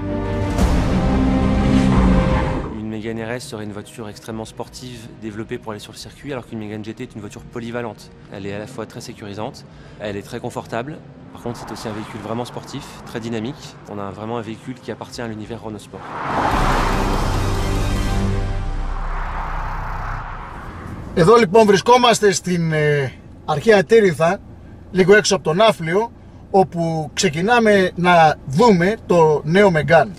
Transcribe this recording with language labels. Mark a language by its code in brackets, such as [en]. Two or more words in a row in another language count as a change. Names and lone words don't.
[fr] Une Mégane RS serait une voiture extrêmement sportive, développée pour aller sur le circuit, alors qu'une Mégane GT est une voiture polyvalente. Elle est à la fois très sécurisante, elle est très confortable. Par contre, c'est aussi un véhicule vraiment sportif, très dynamique. On a vraiment un véhicule qui appartient à l'univers Renault Sport. [el] Εδώ λοιπόν βρισκόμαστε στην αρχαία Τύριθα, λίγο έξω από το Ναύπλιο, όπου ξεκινάμε να δούμε το νέο Μégane.